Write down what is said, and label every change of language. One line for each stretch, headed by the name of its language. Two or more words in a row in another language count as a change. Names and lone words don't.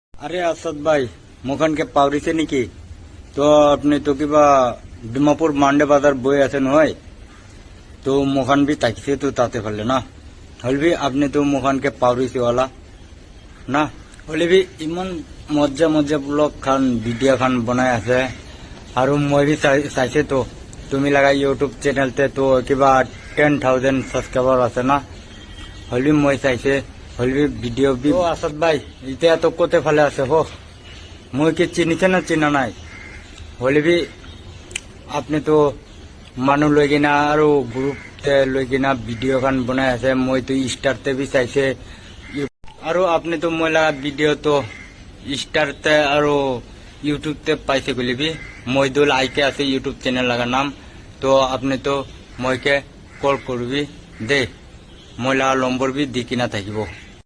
Naga Pidgin: আরে আসাদ ভাই মোখানকে পাউরিছে নেকি? তো আপনি তো কিবা ডিমাপুর মান্ডে বাজার বই আছে নহয়, তো মোখান বি তাকিছে তো তাতে পারলে না হলবি আপনি তো মোখানকে পাউরিছে ওলা না হলে ইমান মজ্জা মজ্জা ব্লগ খান ভিডিও খান বনাই আছে। আর মই বি চাইছে তো তুমি লাগা ইউটিউব চ্যানেলতে তো কিবা 10,000 সাবস্ক্রাইবার আছে না, হলবি মই চাইছে হলবি ভিডিও বি। ও আসাদ ভাই এতিয়া তো কোতে ফালে আছে হো, মই কি চিনিছে না চিনা নাই? হলবি আপনি তো মানুষ লৈ কিনা আৰু গ্রুপতে লৈ কিনা ভিডিও খান বনাই আছে, মই তো স্টারতে বি চাইছে। আৰু আপনি তো মই লাগা ভিডিও তো স্টারতে আৰু ইউটিউবতে পাইছে গলিবি। মই দোল আইকে আছে ইউটিউব চ্যানেল লাগা নাম, তো আপনি তো মইকে কল করবি দে, মই লাগা নম্বর বি দি কিনা থাকিব।